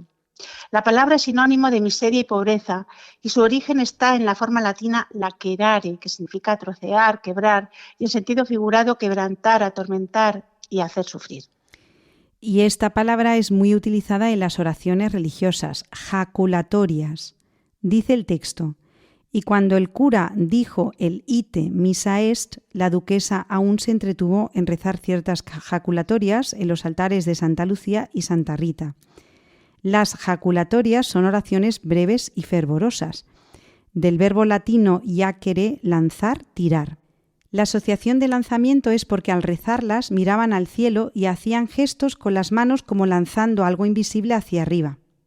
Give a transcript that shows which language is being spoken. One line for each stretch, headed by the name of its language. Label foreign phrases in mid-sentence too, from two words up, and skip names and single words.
Spanish: La palabra es sinónimo de miseria y pobreza, y su origen está en la forma latina lacerare, que significa trocear, quebrar, y en sentido figurado quebrantar, atormentar y hacer sufrir. Y esta palabra es muy utilizada en las oraciones religiosas, jaculatorias. Dice el texto: y cuando el cura dijo el
Latin: ite missa est,
Spanish: la duquesa aún se entretuvo en rezar ciertas jaculatorias en los altares de Santa Lucía y Santa Rita. Las jaculatorias son oraciones breves y fervorosas, del verbo latino jacere, lanzar, tirar. La asociación de lanzamiento es porque al rezarlas miraban al cielo y hacían gestos con las manos como lanzando algo invisible hacia arriba.